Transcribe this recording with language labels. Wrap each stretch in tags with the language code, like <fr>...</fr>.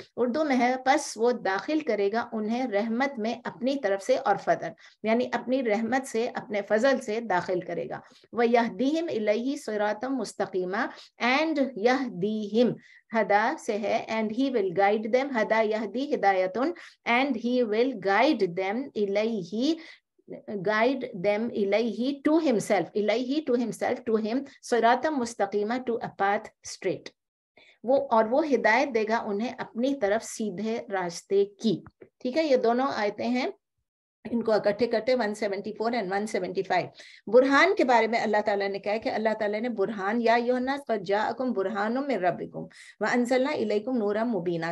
<ur>اردو میں ہے پس وہ داخل کرے گا انہیں رحمت میں اپنی طرف سے اور فضل, یعنی اپنی رحمت سے اپنے فضل سے داخل کرے گا.</ur> <ar>وَيَهْدِيهِمْ إِلَيْهِ صِرَاطًا مُسْتَقِيمًا,</ar> <en>and يَهْدِيهِمْ</en> <ur>ہدا سے ہے,</ur> <en>and he will guide them,</en> <ar>ہدا یہدی ہدایتن,</ar> <en>and he will guide them الیہ, guide them الیہ to himself, الیہ to himself, to him,</en> <ar>صراطا مستقیما,</ar> <en>to a path straight.</en> <ur>وہ اور وہ ہدایت دے گا انہیں اپنی طرف سیدھے راستے کی. ٹھیک ہے, یہ دونوں آیتیں ہیں, ان کو اکٹھے کرتے 174 and 175. برہان کے بارے میں اللہ تعالیٰ نے کہا کہ اللہ تعالیٰ نے برہان,</ur> <ar>یا ایھا الناس قد جاءکم برہان من ربکم وانزلنا الیکم نورا مبینا.</ar>